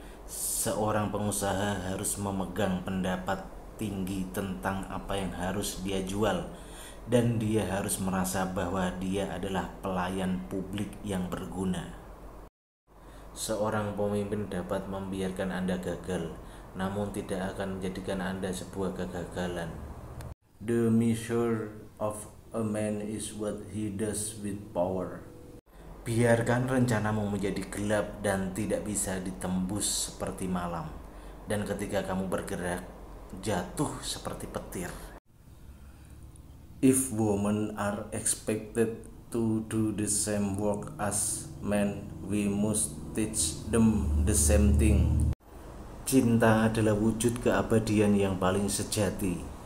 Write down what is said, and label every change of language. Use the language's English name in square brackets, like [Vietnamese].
[Indonesian] Seorang pengusaha harus memegang pendapat tinggi tentang apa yang harus dia jual, dan dia harus merasa bahwa dia adalah pelayan publik yang berguna. Seorang pemimpin dapat membiarkan Anda gagal, namun tidak akan menjadikan Anda sebuah kegagalan. [English] The measure of a man is what he does with power. [Indonesian] Biarkan rencanamu menjadi gelap dan tidak bisa ditembus seperti malam. Dan ketika kamu bergerak, jatuh seperti petir. [English] If women are expected to do the same work as men, we must teach them the same thing. [Indonesian] Cinta adalah wujud keabadian yang paling sejati.